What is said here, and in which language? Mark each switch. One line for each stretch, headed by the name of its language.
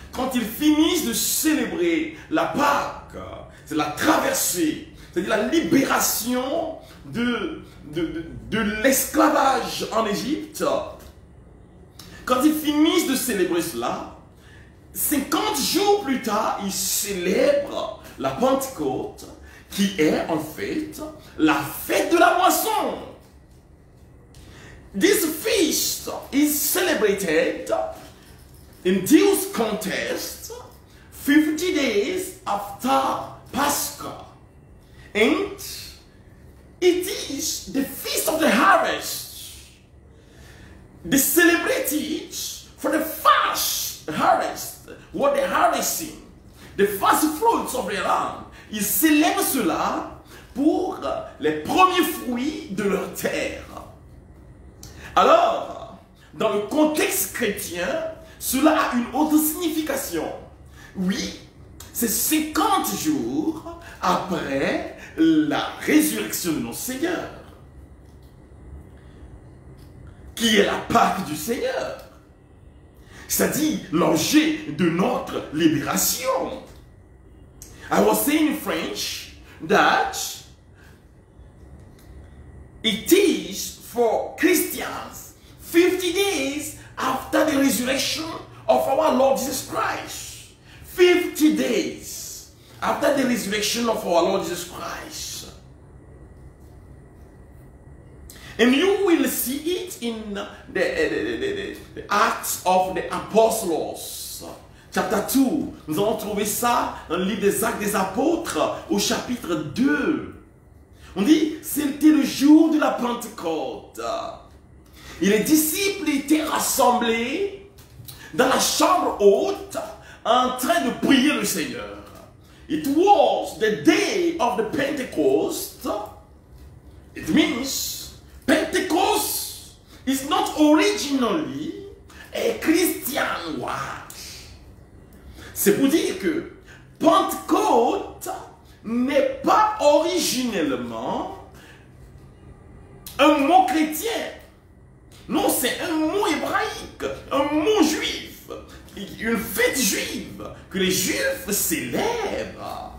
French: Quand ils finissent de célébrer la Pâque, c'est la traversée, c'est-à-dire la libération de l'esclavage en Égypte. Quand ils finissent de célébrer cela, 50 jours plus tard, ils célèbrent la Pentecôte, qui est en fait la fête de la moisson.
English: This feast is celebrated in Jewish context 50 days after Pascha. And it is the feast of the harvest. They celebrate it for the first harvest, what they're harvesting, the first fruits of the land.
French: Ils célèbrent cela pour les premiers fruits de leur terre. Alors, dans le contexte chrétien, cela a une autre signification. Oui, c'est 50 jours après la résurrection de notre Seigneur, qui est la Pâque du Seigneur, c'est-à-dire l'enjeu de notre libération.
English: I was saying in French that it is for Christians 50 days after the resurrection of our Lord Jesus Christ. 50 days after the resurrection of our Lord Jesus Christ. And you will see it in the Acts of the Apostles.
French: Chapitre 2, nous allons trouver ça dans le livre des Actes des Apôtres au chapitre 2. On dit, c'était le jour de la Pentecôte. Et les disciples étaient rassemblés dans la chambre haute en train de prier le Seigneur.
English: It was the day of the Pentecost. It means Pentecost is not originally a Christian word.
French: C'est pour dire que Pentecôte n'est pas originellement un mot chrétien. Non, c'est un mot hébraïque, un mot juif, une fête juive que les Juifs célèbrent.